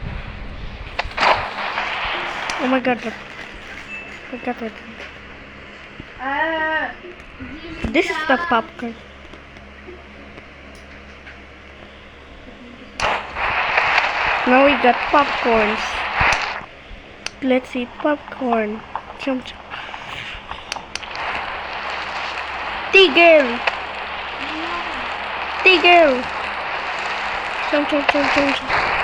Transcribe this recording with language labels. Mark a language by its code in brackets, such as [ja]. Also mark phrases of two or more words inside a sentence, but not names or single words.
[en] Oh my god, look. Look at it. This is the popcorn. Now we got popcorns. Let's eat popcorn. Chum chum. Tigel! Tigel! Chum chum chum chum chum.